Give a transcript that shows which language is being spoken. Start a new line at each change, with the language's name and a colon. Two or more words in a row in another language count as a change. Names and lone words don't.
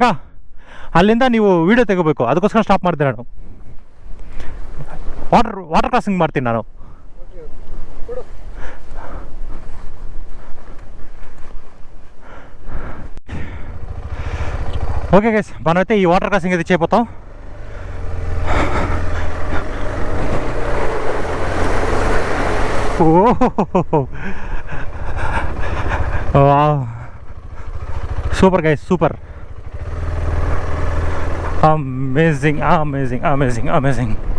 Kannada: ಅಲ್ಲಿಂದ ನೀವು ವೀಡಿಯೋ ತೆಗೋಬೇಕು, ಅದಕ್ಕೋಸ್ಕರ ಸ್ಟಾಪ್ ಮಾಡಿದೆ ನಾನು.
English: water crossing
Kannada: ಮಾಡ್ತೀನಿ ನಾನು.
English: okay guys,
Telugu: మనమైతే ఈ
English: water crossing
Telugu: అయితే చేయబోతాం.
English: super guys, super, amazing amazing amazing amazing.